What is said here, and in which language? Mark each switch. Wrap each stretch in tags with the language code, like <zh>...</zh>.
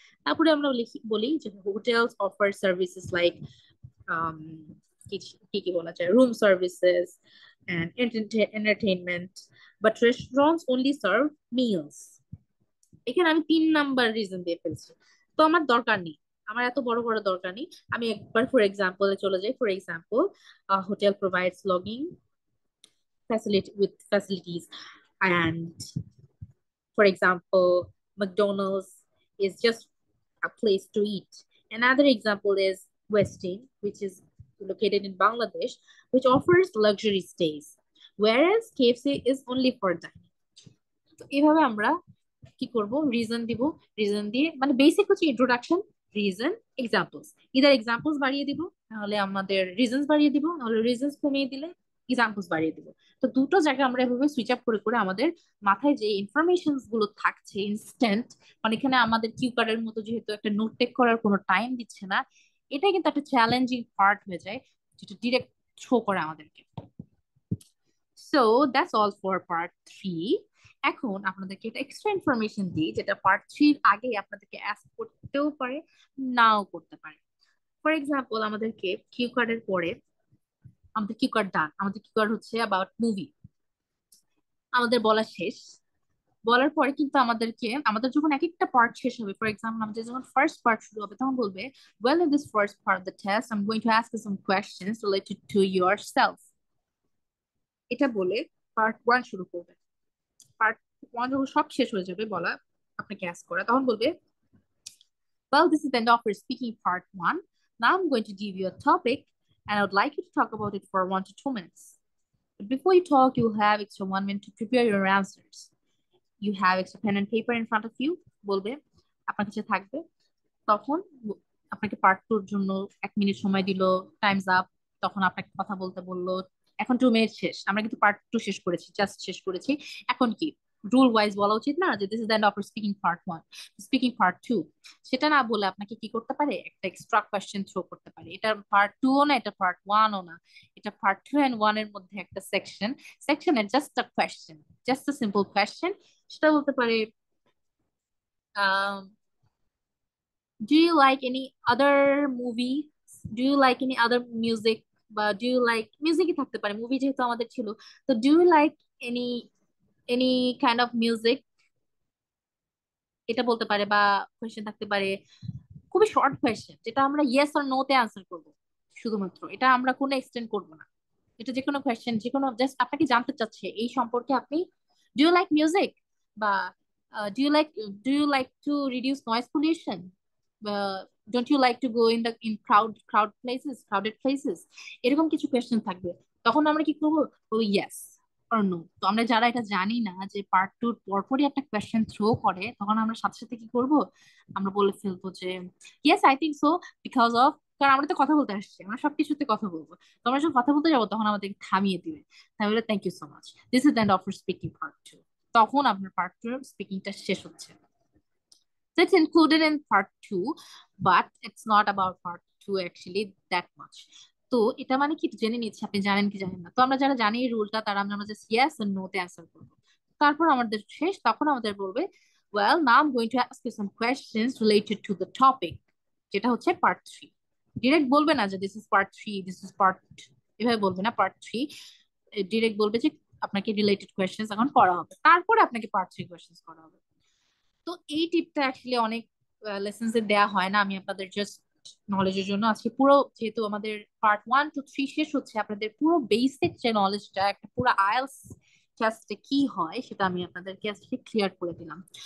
<bn>তারপরে আমরা বলি যে</bn> <en>hotels offer services like</en> <bn>কি কি কি বলা যায়,</bn> <en>Room services and entertainment, but restaurants only serve meals.</en> <bn>এখানে আমি 3 নাম্বার রিজন দিয়ে ফেলছি, তো আমার দরকার নেই, আমার এত বড় বড় দরকার নেই। আমি একবার ফর এক্সাম্পলে চলে যাই।</bn> <en>For example, hotel provides lodging facilities, and for example McDonald's is just a place to eat. Another example is Westin, which is located in Bangladesh, which offers luxury stays, whereas KFC is only for dining.</en> <bn>তো এভাবে আমরা কি করব, reason দিব, reason দিয়ে মানে basic হচ্ছে introduction, reason, examples. Either examples বাড়িয়ে দিব, নাহলে আমাদের রিজনস বাড়িয়ে দিব, নাহলে রিজনস কমিয়ে দিলে এক্সাম্পলস বাড়িয়ে দিব। তো দুটো জায়গা আমরা এভাবে সুইচ আপ করে করে আমাদের মাথায় যে ইনফরমেশনস গুলো থাকছে ইনস্ট্যান্ট, মানে এখানে আমাদের কিউ কার্ডের মতো যেহেতু একটা নোট টেক করার কোনো টাইম দিচ্ছে না, এটা কিন্তু একটা চ্যালেঞ্জিং পার্ট হয়ে যায় যেটা ডিরেক্ট শো করে আমাদেরকে। So that's all for part 3। এখন আপনাদেরকে একটা এক্সট্রা ইনফরমেশন দিই যেটা পার্ট 3 এর আগে আপনাদেরকে অ্যাস্ক করতেও পারে, নাও করতে পারে। ফর এক্সাম্পল, আমাদেরকে কিউ কার্ডের পরে আমাদের কিউ কার্ড ডান, আমাদের কিউ কার্ড হচ্ছে অ্যাবাউট মুভি, আমাদের বলা শেষ। বলার পরে কিন্তু আমাদের যখন এক একটা পার্ট শেষ হবে, ফর এক্সাম্পল আমাদের যখন ফার্স্ট পার্ট শুরু হবে তখন বলবে</bn> <en>well in this first part of the test I'm going to ask you some questions related to yourself,</en> <bn>এটা বলে পার্ট 1 শুরু করবে। পার্ট 1 যখন সব শেষ হয়ে যাবে বলা আপনাকে অ্যাস্ক করা, তখন বলবে</bn> <en>well this is the end of our speaking part 1, now I'm going to give you a topic and I would like you to talk about it for 1 to 2 minutes, but before you talk you'll have extra 1 minute to prepare your answers. You have extra pen and paper in front of you,</en> <bn>বলবে আপনার কাছে থাকবে। তখন আপনাকে part 2 এর জন্য 1 minute সময় দিল, টাইমস আপ, তখন আপনাকে কথা বলতে বললো, এখন 2 মিনিট শেষ, আমরা কিন্তু পার্ট 2 শেষ করেছি, জাস্ট শেষ করেছি। এখন কি রুল ওয়াইজ বলা উচিত না যে</bn> <en>This is the end of speaking part 1, speaking part 2?</en> <bn>সেটা না বলে আপনাকে কি করতে পারে, একটা এক্সট্রা কোয়েশ্চেন থ্রো করতে পারে। এটা পার্ট 2ও না, এটা পার্ট 1ও না, এটা পার্ট 2 and 1 এর মধ্যে একটা সেকশনের just a question, just a simple question. সেটা বলতে পারে</bn> <en>do you like any other movie, do you like any other music,</en> <bn>বা</bn> <en>do you like</en> <bn>মিউজিকই থাকতে পারে, মুভি যেহেতু আমাদের ছিল। তো</bn> <en>do you like any any kind of music,</en> <bn>এটা বলতে পারে। বা কোয়েশ্চেন থাকতে পারে, খুবই শর্ট কোয়েশ্চেন, যেটা আমরা ইয়েস আর নো তে আনসার করবো শুধুমাত্র, এটা আমরা কোনো এক্সটেন্ড করবো না। এটা যে কোনো কোয়েশ্চেন, যে কোনো জাস্ট আপনাকে জানতে চাচ্ছে এই সম্পর্কে, আপনি</bn> <en>do you like music,</en> <bn>বা</bn> <en>do you like do you like to reduce noise pollution,</en> <bn>বা</bn> <en>don't you like to go in the in crowded places,</en> <bn>এরকম কিছু কোয়েশ্চেন থাকবে। তখন আমরা কি করবো, ও ইয়েস অর নো। তো আমরা যারা এটা জানি না যে পার্ট 2 পরপরই একটা কোয়েশ্চেন থ্রো করে, তখন আমরা সাথে সাথে কি করব, আমরা বলে ফেলবো যে</bn> <en>yes I think so because of,</en> <bn>কারণ আমরা তো কথা বলতে আসছি, আমরা সবকিছুতে কথা বলবো। তো আমরা যখন কথা বলতে যাবো তখন আমাদেরকে থামিয়ে দিবে, তাহলে</bn> <en>Thank you so much, this is the end of speaking part 2।</en> <bn>তখন আপনার পার্ট 2 স্পিকিংটা শেষ হচ্ছে।</bn> <en>So it's included in part 2, but it's not about part 2 actually that much.</en> <bn>তো এটা মানে কি জেনে নিচ্ছে, আপনি জানেন কি জানেন না। তো আমরা যারা জানি এই রুলটা, তারা আমরা জাস্ট ইয়েস আর নো তে অ্যান্সার করবো। তারপর আমাদের শেষ, তখন আমাদের বলবে</bn> <en>well now I'm going to ask you some questions related to the topic,</en> <bn>যেটা হচ্ছে পার্ট 3। ডিরেক্ট বলবে না যে</bn> <en>this is part 3, this is part,</en> <bn>এভাবে বলবে না। পার্ট 3 ডিরেক্ট বলবে যে আপনাকে রিলেটেড কোয়েশ্চেন্স এখন করা হবে, তারপরে আপনাকে পার্ট 3 কোয়েশ্চেন্স করা হবে। তো এই টিপটা অ্যাকচুয়ালি অনেক লেসেন্স এ দেয়া হয় না, আমি আপনাদের জাস্ট নলেজের জন্য আজকে পুরো, যেহেতু আমাদের পার্ট 1 to 3 শেষ হচ্ছে, আপনাদের পুরো বেসিক যে নলেজটা, একটা পুরো আইএলটিএস টেস্টে কি হয় সেটা আমি আপনাদেরকে আজকে ক্লিয়ার করে দিলাম।</bn>